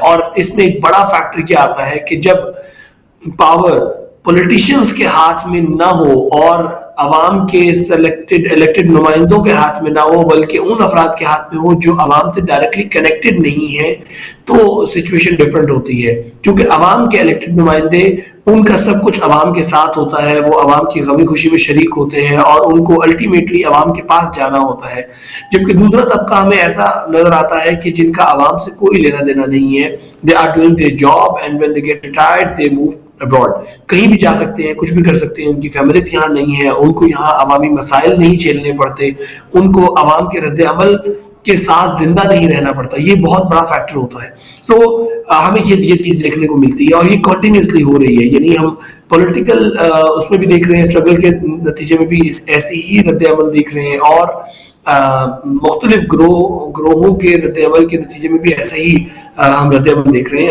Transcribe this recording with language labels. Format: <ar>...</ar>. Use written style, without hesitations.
<ur>اور اس میں ایک بڑا فیکٹر کیا آتا ہے کہ جب پاور پولیٹیشینز کے ہاتھ میں نہ ہو اور عوام کے الیکٹڈ نمائندوں کے ہاتھ میں نہ ہو، بلکہ ان افراد کے ہاتھ میں ہو جو عوام سے ڈائریکٹلی کنیکٹڈ نہیں ہے، تو سچویشن ڈفرنٹ ہوتی ہے. کیونکہ عوام کے الیکٹڈ نمائندے، ان کا سب کچھ عوام کے ساتھ ہوتا ہے، وہ عوام کی غمی خوشی میں شریک ہوتے ہیں اور ان کو الٹیمیٹلی عوام کے پاس جانا ہوتا ہے. جبکہ دوسرا طبقہ ہمیں ایسا نظر آتا ہے کہ جن کا عوام سے کوئی لینا دینا نہیں ہے.</ur> <en>They are doing their job and when they get retired they move abroad.</en> <ur>کہیں بھی جا سکتے ہیں، کچھ بھی کر سکتے ہیں، ان کی فیملیز یہاں نہیں ہیں، ان کو یہاں عوامی مسائل نہیں جھیلنے پڑتے، ان کو عوام کے رد عمل کے ساتھ زندہ نہیں رہنا پڑتا. یہ بہت بڑا فیکٹر ہوتا ہے. سو ہمیں یہ چیز دیکھنے کو ملتی ہے اور یہ کنٹینیوسلی ہو رہی ہے. یعنی ہم پولیٹیکل اس میں بھی دیکھ رہے ہیں، اسٹرگل کے نتیجے میں بھی ایسی ہی رد عمل دیکھ رہے ہیں، اور مختلف گروہوں کے رد عمل کے نتیجے میں بھی ایسا ہی ہم رد عمل دیکھ رہے ہیں.</ur>